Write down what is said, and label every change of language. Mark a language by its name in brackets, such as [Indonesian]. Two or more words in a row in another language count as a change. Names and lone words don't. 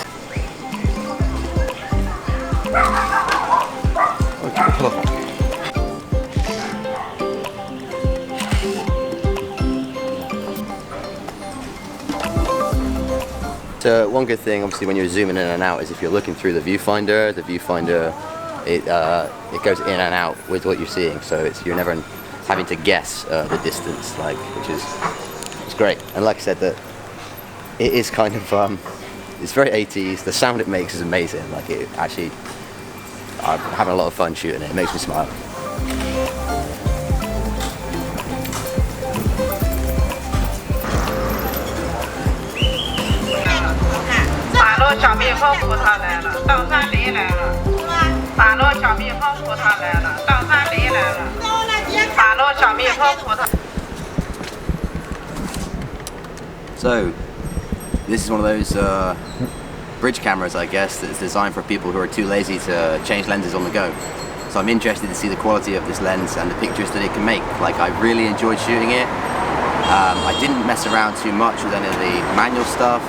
[English] So one good thing, obviously, when you're zooming in and out is if you're looking through the viewfinder, it goes in and out with what you're seeing, so you're never having to guess the distance, like, it's great. And like I said, that it is kind of it's very 80s. The sound it makes is amazing. Like, it actually, I'm having a lot of fun shooting it. It makes me smile. [Chinese] 小蜜蜂葡萄来了，到山梨来了。打落小蜜蜂葡萄来了，到山梨来了。 [Thai] มีพ่อครู [English] So, this is one of those bridge cameras, I guess, that's designed for people who are too lazy to change lenses on the go. So I'm interested to see the quality of this lens and the pictures that it can make. Like, I really enjoyed shooting it. I didn't mess around too much with any of the manual stuff.